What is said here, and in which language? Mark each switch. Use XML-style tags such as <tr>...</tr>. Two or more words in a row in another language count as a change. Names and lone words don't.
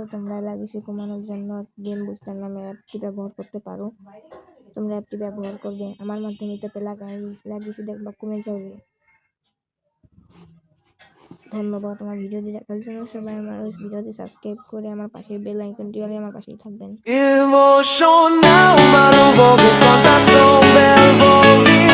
<bn>তোমরা</bn> <en>lag issue</en> <bn>কমানোর জন্য</bn> <en>game booster</en> <bn>নামে অ্যাপটি ব্যবহার করতে পারো। তোমরা অ্যাপটি ব্যবহার করবে, আমার মাধ্যমে এটা</bn> <en>lag issue</en> <bn>দেখবা কমে যাবে। ধন্যবাদ আমার ভিডিওটি দেখার জন্য। সবাই আমার ভিডিওটি সাবস্ক্রাইব করে আমার পাশের</bn> <en>bell iconটি</en> <bn>হলে আমার পাশেই থাকবেন।</bn> <pt>Eu vou chorar, mas não vou contar, sou belo, vou</pt>